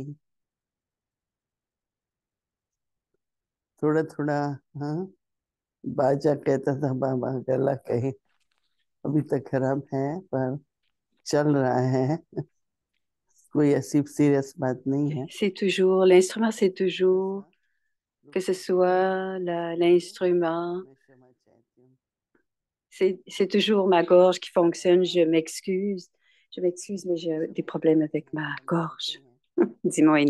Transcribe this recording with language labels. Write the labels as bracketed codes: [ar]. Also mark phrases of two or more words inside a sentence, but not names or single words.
[hi] थोड़ा थोड़ा हाँ बाजा कहता था बाबा, गला कहे अभी तक खराब है पर चल रहा है। कोई ऐसी सीरियस बात नहीं है। [fr] C'est toujours, l'instrument, c'est toujours, que ce soit l'instrument, c'est toujours ma gorge qui fonctionne. Je m'excuse, mais j'ai des problèmes avec ma gorge. Dis Moïni.